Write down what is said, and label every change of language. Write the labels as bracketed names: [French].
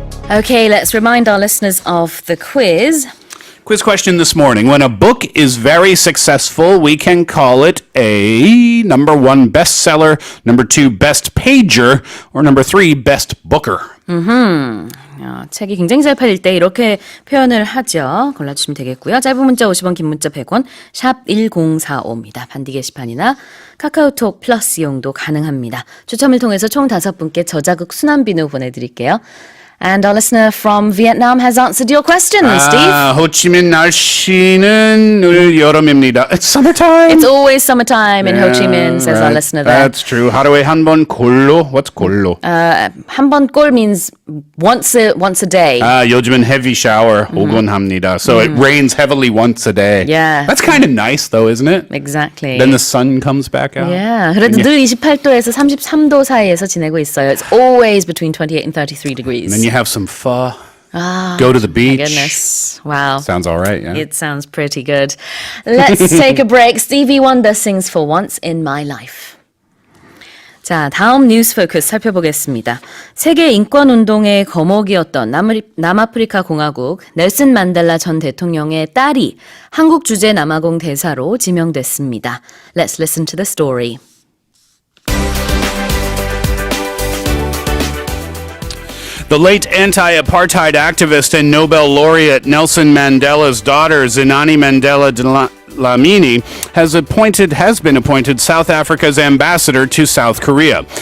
[English] Okay, let's remind our listeners of the quiz. Quiz question this morning. When a book is very successful, we can call it a number 1 bestseller, number 2 best pager, or number 3 best booker. [Korean] 책이 굉장히 잘 팔릴 때 이렇게 표현을 하죠. 골라주시면 되겠고요. 짧은 문자 50원, 긴 문자 100원, 샵 1045입니다. 반디 게시판이나 카카오톡 플러스 이용도 가능합니다. 추첨을 통해서 총 5분께 저자극 순환비누 보내드릴게요. [English] And our listener from Vietnam has answered your question, Steve. [Korean] 호치민 날씨는 늘 여름입니다. [English] It's summertime. It's always summertime in Ho Chi Minh, says our listener there. That's true. [Korean] 하루에 한 번 골로? [English] What's 골로? [Korean] 한 번 꼴 [English] means once a day. 요즘은 heavy shower 오곤 합니다. So it rains heavily once a day. Yeah. That's kind of nice though, isn't it? Exactly. Then the sun comes back out. Yeah. [Korean] 그래도 늘 28도에서 33도 사이에서 지내고 있어요. [English] It's always between 28 and 33 degrees. And then you have some pho. Go to the beach. My goodness. Wow. Sounds all right, yeah. It sounds pretty good. Let's take a break. Stevie Wonder sings For Once in My Life. [Korean] 자, 다음 뉴스 포커스 살펴보겠습니다. 세계 인권운동의 거목이었던 남아프리카 공화국 넬슨 만델라 전 대통령의 딸이 한국 주재 남아공 대사로 지명됐습니다. [English] Let's listen to the story. The late anti-apartheid activist and Nobel laureate Nelson Mandela's daughter, Zinani Mandela Dlamini, has been appointed South Africa's ambassador to South Korea.